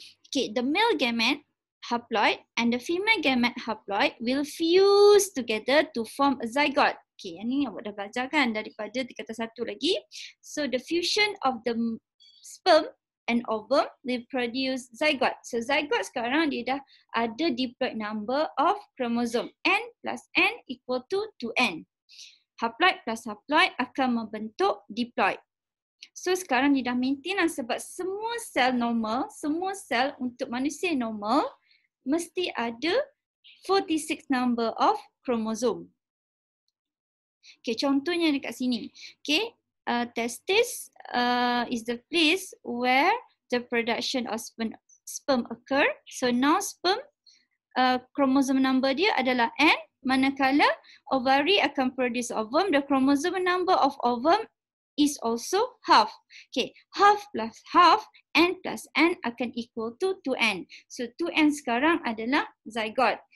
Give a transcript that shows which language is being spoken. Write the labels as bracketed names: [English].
[English] Okay, the male gamete haploid and the female gamete haploid will fuse together to form a zygote. [Malay] Okay, yang ni awak dah belajar kan daripada tingkatan 1 lagi. [English] So the fusion of the sperm and ovum will produce zygote. So zygote [Malay] sekarang dia dah ada [English] diploid number of chromosome. N plus N equal to 2N. Haploid plus haploid [Malay] akan membentuk [English] diploid. [Malay] So sekarang dia dah maintain lah sebab semua sel normal, semua sel untuk manusia normal mesti ada 46 [English] number of chromosome. [Malay] Okay, contohnya dekat sini. [English] Okay, testis is the place where the production of sperm occur. So now sperm chromosome number [Malay] dia adalah [English] N, [Malay] manakala [English] ovary [Malay] akan [English] produce ovum. The chromosome number of ovum is also half. Okay, half plus half, N plus N [Malay] akan [English] equal to 2N. So 2N [Malay] sekarang adalah [English] zygote.